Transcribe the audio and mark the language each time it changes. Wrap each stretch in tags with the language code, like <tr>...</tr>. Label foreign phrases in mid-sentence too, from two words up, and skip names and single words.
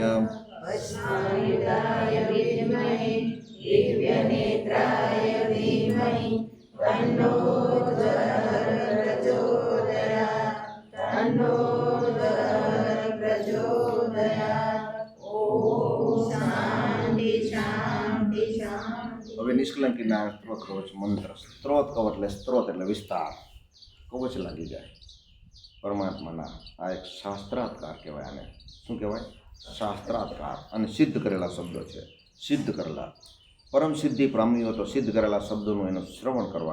<sa>भस्मायुधाय विद्महे दिव्यनेत्राय धीमहि तन्नो प्रचोदयात् तन्नो प्रचोदयात् ओम शांति शांति शांति।</sa> <gu>હવે નિષ્કલંકી નારાયણ સ્ત્રોત કવચ મંત્ર સ્ત્રોત એટલે વિસ્તાર કવચ લાગી જાય પરમાત્માના આ એક શાસ્ત્રાત્કાર કહેવાય આને શું કહેવાય શાસ્ત્રાત્કાર અને સિદ્ધ કરેલા શબ્દો છે સિદ્ધ કરેલા પરમ સિદ્ધિ પ્રામ્યો તો સિદ્ધ કરેલા શબ્દોનું એનું શ્રવણ</gu>